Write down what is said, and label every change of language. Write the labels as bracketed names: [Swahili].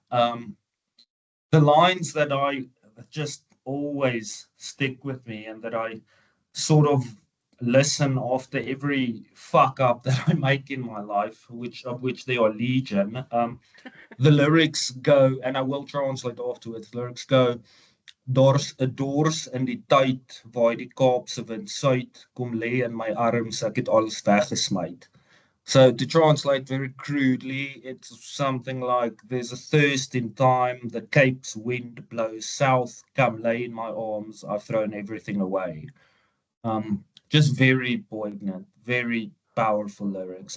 [English] The lines that I just always stick with me and that I sort of listen after every fuck up that I make in my life, which there are legion. The lyrics go, and I will translate afterwards. The lyrics go, [Afrikaans] Daar's 'n dors in die tyd waar die Kaapse wind suid kom lê in my arms, ek het alles weggesmy. [English] So to translate very crudely, it's something like there's a thirst in time, the Cape's wind blows south, come lay in my arms, I've thrown everything away. Just very poignant, very powerful lyrics.